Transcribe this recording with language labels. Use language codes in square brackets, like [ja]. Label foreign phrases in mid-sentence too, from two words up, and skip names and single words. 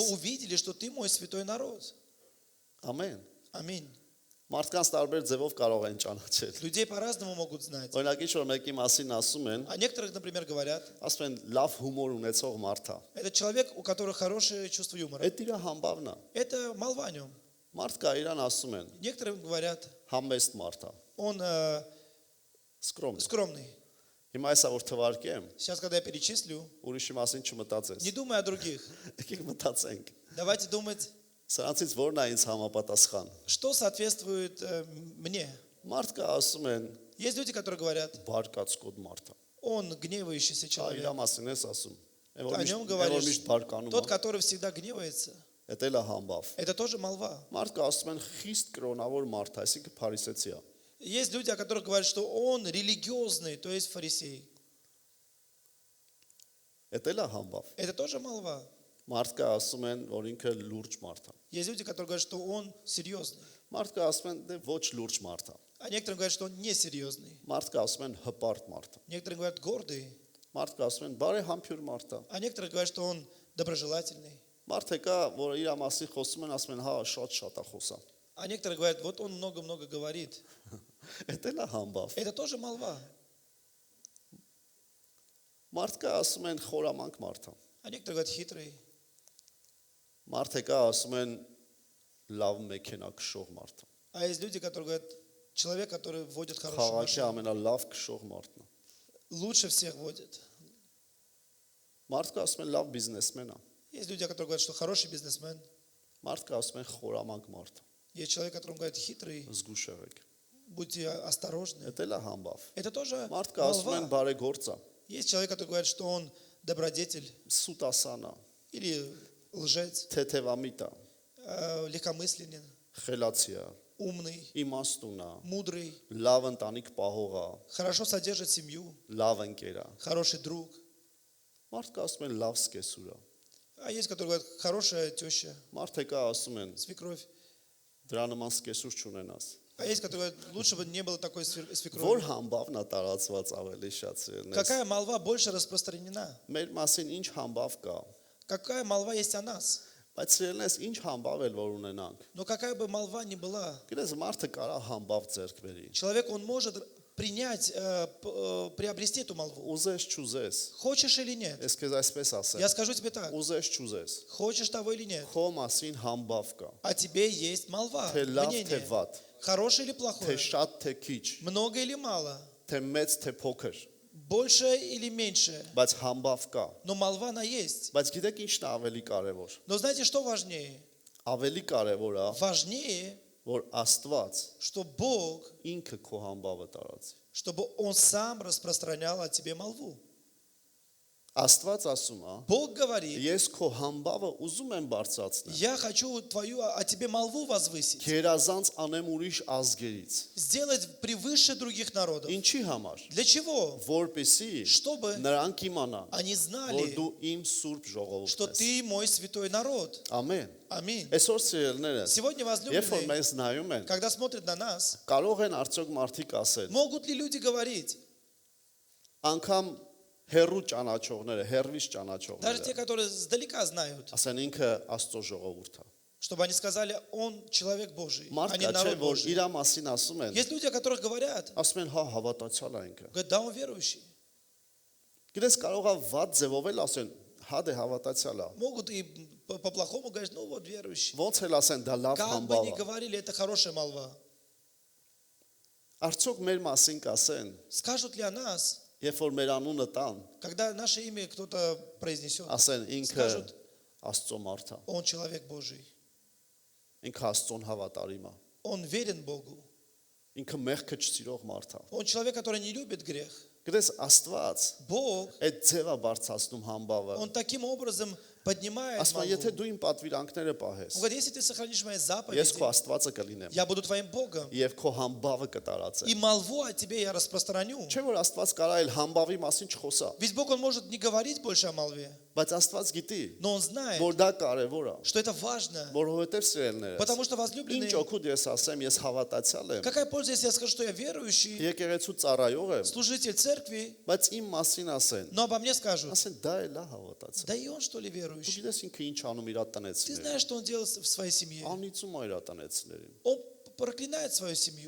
[hy] ես։ [ru] увидели, что ты мой святой народ. [hy] Ամեն։ [ru] Аминь. [hy] Մարդկանց տարբեր ձևով կարող են ճանաչել։ [ru] Людей по-разному могут знать. [hy] Օրինակ ինչ որ մեկի մասին ասում են, [ru] А некоторых, например, говорят, [hy] ասում են լավ հումոր ունեցող մարդ է։ [ru] это человек, у которого хорошее чувство юмора. [hy] Այդ իր համբավն է։ [ru] Это молва о нем. [hy] Մարդ կա իրան ասում են, [ru] Некоторым говорят, [hy] համեստ մարդ է, [ru] он սկրոմ։ скромный. [hy] Հիմա այսա որ թվարկեմ, [ru] Сейчас, когда я перечислю, [hy] ուրիշի մասին չմտածես։ [ru] не думай о других. [hy] Եկեք մտածենք։ [ru] Давайте думать, [hy] Սրանցից որն է ինձ համապատասխան։ [ru] что соответствует мне. [hy] Մարդ կա ասում են, [ru] Есть люди, которые говорят, [hy] բարկացկոտ մարդ է։ [ru] он гневающийся [hy] Դա իր [ru] человек. [hy] մասին ես ասում։ Այն [ru] О нем [hy] որ [ru] говоришь, [hy] միշտ բարկանում [ru] тот, [hy] է, [ru] который всегда гневается, [hy] դա էլ է համբավ։ [ru] это тоже молва. [hy] Մարդը ասում են խիստ կրոնավոր մարդ է, այսինքն փարիսեցի է։ [ru] Есть люди, о которых говорят, что он религиозный, то есть фарисей. [hy] Դա էլ է համբավ։ [ru] Это тоже молва. [hy] Մարդկա ասում են, որ ինքը լուրջ մարդ է։ [ru] Есть люди, которые говорят, что он серьезный. [hy] Մարդկա ասում են, դե ոչ լուրջ մարդ է։ [ru] А некоторые говорят, что он несерьезный. [hy] Մարդկա ասում են հպարտ մարդ է։ [ru] Некоторые говорят гордый. [hy] Մարդկա ասում են բարեհամբույր մարդ է։ [ru] А некоторые говорят, что он доброжелательный. [hy] Մարդ եկա, որ իր մասին խոսում են, ասում են, հա, շատ է խոսա։ [ru] А некоторые говорят, вот он много-много говорит. [hy] Դա էլ է համբավ։ [ru] Это тоже молва. [hy] Մարդկա ասում են խորամանկ մարդ է։ [ru] А некоторые говорят хитрый. [hy] Մարդ եկա ասում են լավ մեքենա քշող մարդ է։ [ru] А есть люди, которые говорят, человек, который водит хорошую [hy] Խաղաղի [ru] машину. [hy] ամենալավ քշող մարդն է։ [ru] Лучше всех водит. [hy] Մարդկա ասում են лав բիզնեսմեն է։ [ru] Есть люди, которые говорят, что хороший бизнесмен. [hy] Մարդկա ասում են խորամանկ մարդ է։ [ru] Есть человек, которому говорят хитрый. [hy] Զգուշ եղեք։ [ru] Будьте осторожны. [hy] Դա էլ է համբավ։ [ru] Это тоже [hy] Մարդկա ասում են [ru] молва. [hy] բարեգործ է, [ru] Есть человек, который говорит, что он добродетель [hy] սուտասան է, [ru] или лжец, [hy] թեթևամիտ է, [ru] легкомысленен, [hy] խելացի է, [ru] умный, [hy] իմաստուն է, [ru] мудрый, [hy] լավ ընտանիք պահող է, [ru] хорошо содержит семью, [hy] լավ ընկեր է։ [ru] хороший друг. [hy] Մարդկա ասում են լավ սկեսուր է։ [ru] А есть, которые говорят, хорошая теща, [hy] Մարդ եկա ասում են [ru] свекровь. [hy] դրա նման սկեսուր չունենաս։ [ru] А есть, которые говорят, лучше бы не было такой [hy] Որ [ru] свекрови. [hy] համբավն է տարածված ավելի շատ սիրելիներ։ [ru] Какая молва больше распространена? [hy] Մեր մասին ինչ համբավ կա։ [ru] Какая молва есть о нас? [hy] Բայց սիրելիներս ինչ համբավ էլ որ ունենանք։ [ru] Но какая бы молва ни была, [hy] Գիտես մարդը կարա համբավ ձեռք բերի։ [ru] человек, он может принять, приобрести эту молву. [hy] Ուզես չուզես։ [ru] Хочешь или нет? [hy] Ես քեզ այսպես ասեմ։ [ru] Я скажу тебе так. [hy] Ուզես չուզես։ [ru] Хочешь того или нет? [hy] Քո մասին համբավ կա։ [ru] О тебе есть молва, [hy] Թե լավ, թե [ru] мнение. [hy] վատ, [ru] Хорошее или [hy] թե [ru] плохое? [hy] շատ, թե քիչ, [ru] Много или мало? [hy] թե մեծ, թե փոքր, [ru] Больше или меньше? [hy] բայց համբավ կա։ [ru] Но молва она есть. [hy] Բայց гիտեք ինչն է ավելի կարևոր։ [ru] Но знаете, что важнее? [hy] Ավելի կարևոր է, [ru] Важнее, [hy] որ Աստված [ru] что Бог, [hy] ինքը քո համբավը տարածի։ [ru] чтобы Он сам распространял о тебе молву. [hy] Աստված ասում է, [ru] Бог говорит, [hy] ես քո համբավը ուզում եմ բարձրացնել։ [ru] я хочу твою о тебе молву возвысить, [hy] Գերազանց անեմ ուրիշ ազգերից։ [ru] сделать превыше других народов. [hy] Ինչի համար։ [ru] Для чего? [hy] Որպեսի [ru] Чтобы [hy] նրանք իմանան, [ru] они [hy] որ [ru] знали, [hy] դու իմ սուրբ [ru] что [hy] ժողովուրդն ես։ [ru] ты мой святой народ. [hy] Ամեն։ [ru] Ամին. [hy] Այսօր սիրելիներս, [ru] Сегодня, [hy] երբ որ [ru] возлюбленные, [hy] մեզ նայում են, [ru] когда смотрят на нас, [hy] կարող են արդյոք մարդիկ ասել, [ru] могут ли люди говорить, [hy] անգամ հերրու ճանաչողները, հերվից [ru] даже те, [hy] ճանաչողները, [ru] которые сдалека знают, [hy] ասեն ինքը Աստծո ժողովուրդ է։ [ru] чтобы они сказали, он человек Божий, а [hy] Մարդը [ru] не [hy] չէ, [ru] народ [hy] որ [ru] Божий. [hy] իր մասին ասում են, [ru] Есть люди, о которых говорят, [hy] ասում են, հա, հավատացյալ է ինքը։ [ru] говорят, да, он верующий. [hy] Գիտես կարող է վատ ձևով էլ ասեն, հա դե հավատացյալ է։ [ru] Могут и по-плохому говорить, ну вот верующий. [hy] Ոնց էլ ասեն, դա լավ [ru] Как бы [hy] համբավ [ru] ни [hy] է։ [ru] говорили, это хорошая молва. [hy] Արդյոք մեր մասին կասեն, [ru] Скажут ли о нас, [hy] երբ որ մեր անունը տան, [ru] когда наше имя кто-то произнесет, [hy] ասեն ինքը [ru] Скажут. [hy] Աստծո մարդ է, [ru] он человек Божий, [hy] ինքը Աստծոն հավատարիմ է, [ru] он верен Богу, [hy] ինքը մեղքը չսիրող մարդ է։ [ru] он человек, который не любит грех. [hy] Գիտես Աստված [ru] Бог, [hy] այդ ձևա բարձրացնում համբավը։ [ru] он таким образом поднимает [hy] Ասում է, [ru] молву. [hy] եթե դու իմ պատվիրանքները պահես, [ru] Он говорит, если ты сохранишь мои [hy] ես [ru] заповеди, [hy] քո Աստվածը կլինեմ [ru] я буду твоим Богом, [hy] եւ քո համբավը կտարածեմ։ [ru] и молву о тебе я распространю. [hy] Չէ՞ որ Աստված կարա էլ համբավի մասին չխոսա, [ru] Ведь Бог, он может не говорить больше о молве, [hy] բայց Աստված գիտի, [ru] но он знает, [hy] որ դա կարևոր է, [ru] что это важно. [hy] որովհետեւ սիրելիներս, [ru] Потому что, [hy] ինչ [ru] возлюбленные, [hy] օգուտ ես ասեմ, ես հավատացյալ եմ, [ru] какая польза, если я скажу, что я верующий, [hy] եկեղեցու ծառայող եմ, [ru] служитель церкви, [hy] բայց իմ մասին ասեն, [ru] но обо мне скажут, [hy] ասեն դա էլ է հավատացյալ։ [ru] да и он что ли [hy] Դու [ru] верующий? [hy] գիտես ինքը ինչ անում իր [ru] Ты [hy] տնեցիներին։ [ru] знаешь, что он делал в своей семье? [hy] Անիծում է իր տնեցիներին։ [ru] Он проклинает свою семью.